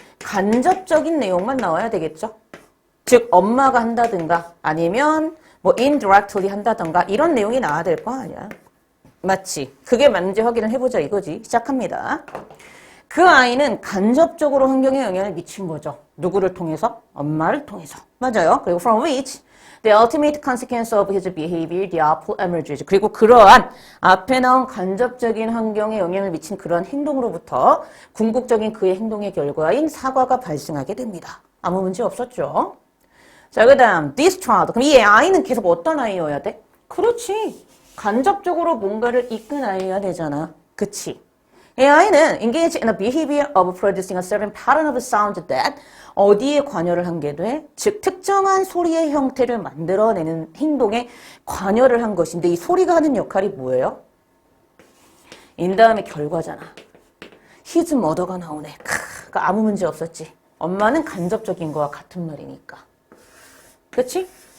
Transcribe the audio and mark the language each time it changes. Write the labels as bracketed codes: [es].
[ko] 간접적인 내용만 나와야 되겠죠? 즉 엄마가 한다든가 아니면 뭐 indirectly 한다든가 이런 내용이 나와야 될 거 아니야. 맞지? 그게 맞는지 확인을 해보자 이거지. 시작합니다. 그 아이는 간접적으로 환경에 영향을 미친 거죠. 누구를 통해서? 엄마를 통해서. 맞아요. 그리고 [en] from which the ultimate consequence of his behavior, the apple emerges. [ko] 그리고 그러한 앞에 나온 간접적인 환경에 영향을 미친 그러한 행동으로부터 궁극적인 그의 행동의 결과인 사과가 발생하게 됩니다. 아무 문제 없었죠? 자, 그 다음 [en] this child. [ko] 그럼 이 아이는 계속 어떤 아이여야 돼? 그렇지. 간접적으로 뭔가를 이끈 아이여야 되잖아. 그치? 이 아이는 [en] engage in a behavior of producing a certain pattern of sound that [ko] 어디에 관여를 한 게 돼? 즉 특정한 소리의 형태를 만들어내는 행동에 관여를 한 것인데 이 소리가 하는 역할이 뭐예요? 인 다음에 결과잖아. [en] his mother [ko] 가 나오네. 그러니까 아무 문제 없었지. 엄마는 간접적인 거와 같은 말이니까. 그렇지?